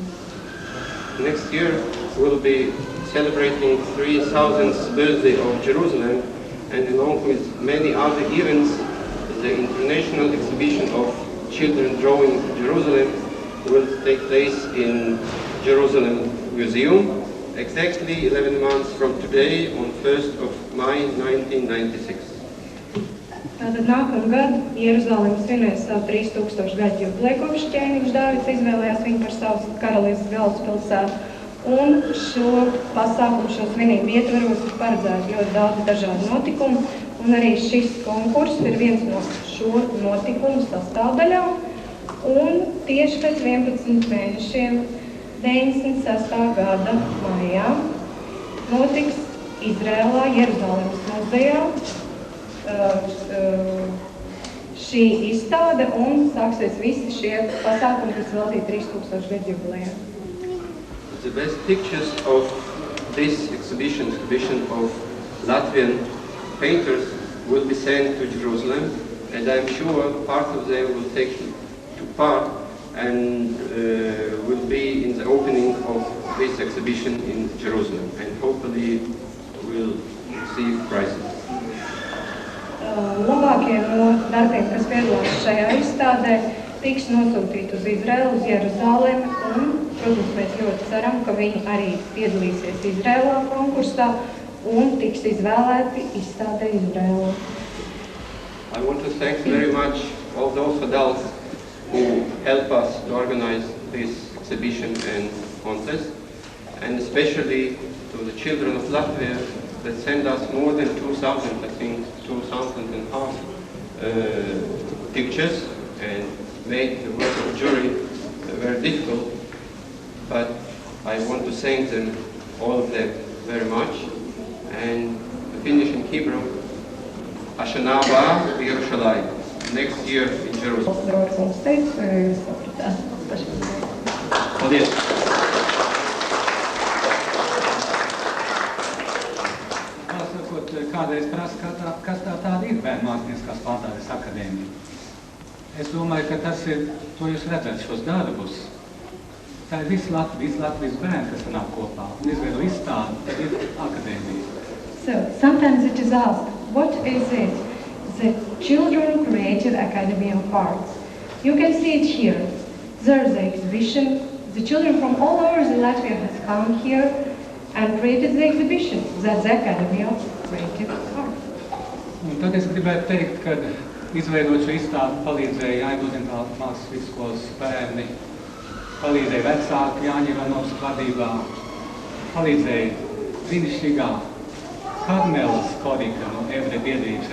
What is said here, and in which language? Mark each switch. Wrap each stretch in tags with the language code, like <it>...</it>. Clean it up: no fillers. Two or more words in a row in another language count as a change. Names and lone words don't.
<en>Next year we'll be celebrating 3000th birthday of Jerusalem, and along with many other events, the international exhibition of children drawing Jerusalem will take place in Jerusalem Museum exactly 11 months from today on 1st of May 1996.</en> <lv>Tātad nākamgad Jeruzalem svinēs savu 3000 gadu jubileju, kopš ķēniņš Dāvids izvēlējās viņu par savu karalistes galvaspilsētu, Un šo pasākumu, šo svinību ietveros ir paredzēti ļoti daudz dažādu notikumu, un arī šis konkurss ir viens no šo notikumu sastāvdaļām. Un tieši pēc 11 mēnešiem 96. gada maijā notiks Izrēlā, Jeruzalemes muzejā šī izstāde un sāksies visi šie pasākumi, kas veltīti 3000 gadu jubilejām.</lv> <en>The best pictures of this exhibition of Latvian painters will be sent to Jerusalem, and I'm sure part of them will take part and will be in the opening of this exhibition in Jerusalem, and hopefully will receive prizes.</en> <lv>Labākie no darbiem, kas piedalās šajā izstādē, tiks nosūtīti uz Izraelu, uz Jeruzalemi, un, protams, mēs ļoti ceram, ka viņi arī piedalīsies Izrēlā konkursā un tiks izvēlēti izstādē Izrēlā.</lv> <en>I want to thank very much all those adults who help us to organize this exhibition and contest, and especially to the children of Latvia that send us more than 2,000, I think 2,500 pictures, and made the work of the jury very difficult. But I want to thank them, all of them, very much. And to finish in Hebrew,</en> <he>השנה הבאה ירושלים,</he> <en>next year in Jerusalem.</en> <lv>Paldies! Kādreiz prasa, kas tāda ir Bērnu mākslinieckās plantādes akadēmija. Es domāju, ka tas ir, to jūs redzat šos darbus. Tā ir visi Latvijas bērni, kas sanāk kopā un izveido izstādi, tad ir akadēmija.</lv> <en>So, sometimes it is asked, what is it? The Children Creative Academy of Arts. You can see it here. There's the exhibition. The children from all over Latvia has come here and created the exhibition. That's the Academy of Creative Arts.</en> <lv>Un tad es gribētu teikt, ka izveidot šo izstādi palīdzēja Jāņu mākslas vidusskolas bērni, palīdzēja vecāki Jāņa Ivanovas vadībā, palīdzēja brīnišķīgā Karmelas Korika no Ebreju biedrības.</lv>